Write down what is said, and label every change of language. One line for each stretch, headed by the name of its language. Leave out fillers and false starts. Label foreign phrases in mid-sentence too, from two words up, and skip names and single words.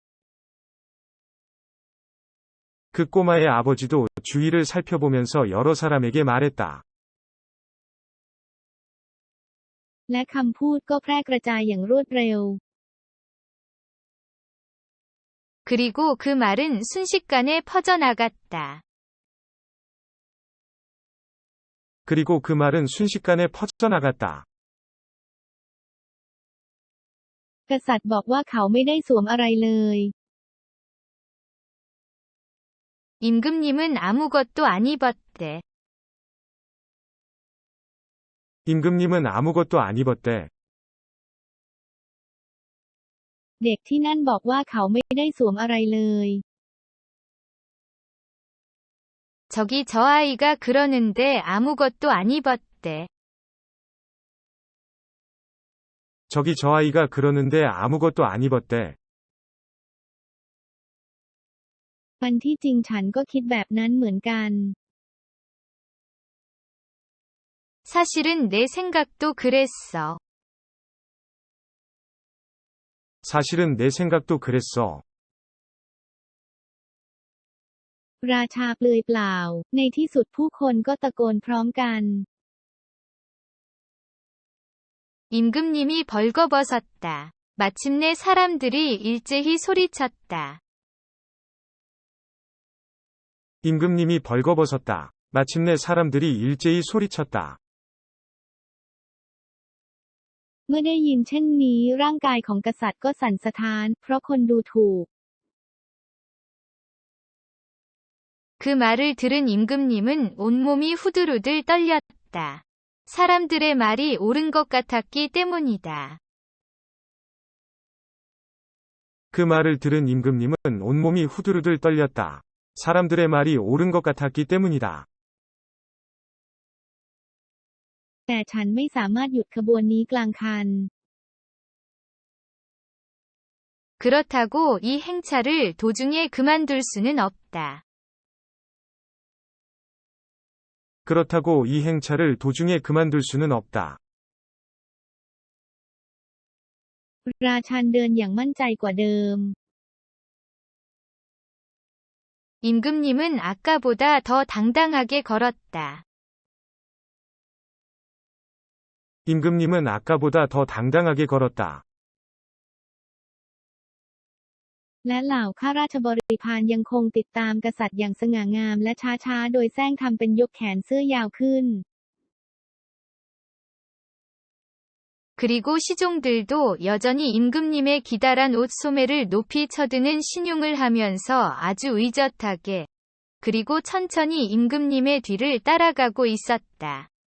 Korean: 그 꼬마의 아버지도 주위를 살펴보면서 여러 사람에게 말했다.
Thai: และคำพูดก็แพร่กระจายอย่างรวดเร็ว
Korean: 그리고 그 말은 순식간에 퍼져나갔다. 그리고 그 말은 순식간에 퍼져나갔다.
Thai: กษัตริย์บอกว่าเขาไม่ได้สวมอะไรเลย
Korean: 임금님은 아무것도 안 입었대. 임금님은 아무것도 안 입었대.
Thai: เด็กที่นั่นบอกว่าเขาไม่ได้สวมอะไรเลย
Korean: 저기 저 아이가 그러는데 아무것도 안 입었대. 저기 저 아이가 그러는데 아무것도 안 입었대.
Thai: วันที่จริงฉันก็คิดแบบนั้นเหมือนกัน
Korean: 사실은 내 생각도 그랬어. 사실은 내 생각도 그랬어.
Thai: ราชาเปลือยเปล่า ในที่สุดผู้คนก็ตะโกนพร้อมกัน
Korean: 임금님이 벌거벗었다. 마침내 사람들이 일제히 소리쳤다. 임금님이 벌거벗었다. 마침내 사람들이 일제히 소리쳤다.
Thai: เมื่อได้ยินเช่นนี้ร่างกายของกษัตริย์ก็สั่นสะท้านเพราะคนดูถูก
Korean: 그 말을 들은 임금님은 온몸이 후들후들 떨렸다. 사람들의 말이 옳은 것 같았기 때문이다. 그 말을 들은 임금님은 온몸이 후들후들 떨렸다. 사람들의 말이 옳은 것 같았기 때문이다.
Thai: แต่ฉันไม่สามารถหยุดขบวนนี้กลางคัน
Korean: 그렇다고 이 행차를 도중에 그만둘 수는 없다. 그렇다고 이 행차를 도중에 그만둘 수는 없다.
Thai: ราชันเดินอย่างมั่นใจกว่าเดิม
Korean: 임금님은 아까보다 더 당당하게 걸었다. 임금님은 아까보다 더 당당하게 걸었다.
Thai: และเหล่าข้าราชบริพารยังคงติดตามกษัตริย์อย่างสง่างามและช้าๆโดยแซงทำเป็นยกแขนเสื้อยาวขึ้น
Korean: 그리고 시종들도 여전히 임금님의 기다란 옷 소매를 높이 쳐드는 신용을 하면서 아주 의젓하게, 그리고 천천히 임금님의 뒤를 따라가고 있었다.